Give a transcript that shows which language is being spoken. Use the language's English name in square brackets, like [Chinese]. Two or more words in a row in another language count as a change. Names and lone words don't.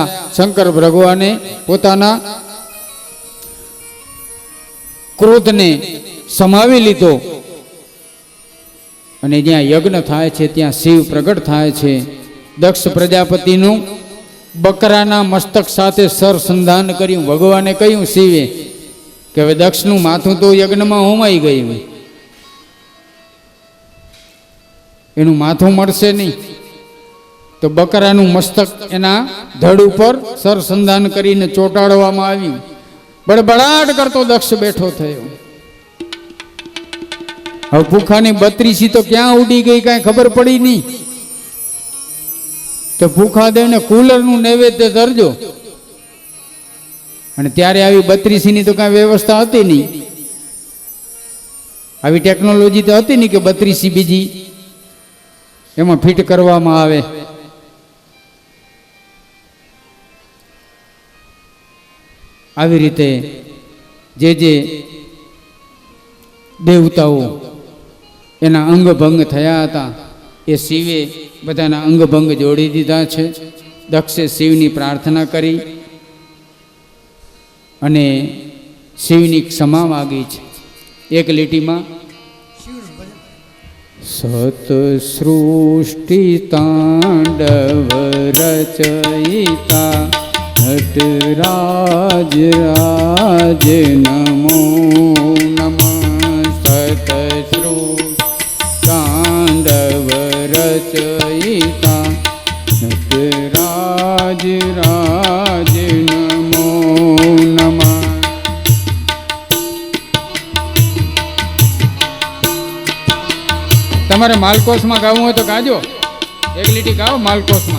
[Gujarati] શંકર ભગવાને પોતાના ક્રોધ ને સમાવી લીધો અને જ્યાં યજ્ઞ થાય છે ત્યાં શિવ પ્રગટ થાય છે। દક્ષ પ્રજાપતિનુ બકરાના મસ્તક સાથે સરસંધાન કર્યું। ભગવાને કહ્યું શિવે કે હવે દક્ષનુ માથું તો યજ્ઞમાં હોમાઈ ગયું, એનુ માથું મળશે નહીં, તો બકરાનુ મસ્તક એના ધડ પર સરસંધાન કરીને ચોટાડવામાં આવ્યું। બડબડાટ કરતો દક્ષ બેઠો થયો। હવે ભૂખાની 32 તો ક્યાં ઉડી ગઈ કાંઈ ખબર પડી નહીં। તો ભૂખા દેવને કૂલરનુ નૈવેદ્ય ધરજો। અને ત્યારે આવી 32 ની તો કાંઈ વ્યવસ્થા હતી નહીં, આવી ટેક્નોલોજી તો હતી નહીં કે 32 બીજી એમાં ફિટ કરવામાં આવે। આવી રીતે જે જે દેવતાઓ એના અંગભંગ થયા હતા એ શિવે બધાના અંગભંગ જોડી દીધા છે। દક્ષે શિવની પ્રાર્થના કરી અને શિવની ક્ષમા માગી છે। એક લીટીમાં [Sanskrit] सत सृष्टि तांडव रचयिता नटराज राज नमो नमः। सतश्रु तांडव रचयिता नटराज राज नमो नमः। [Gujarati] તમારે માલકોસ માં ગાવું હોય તો ગાજો, એક લીટી ગાઓ માલકોસ માં।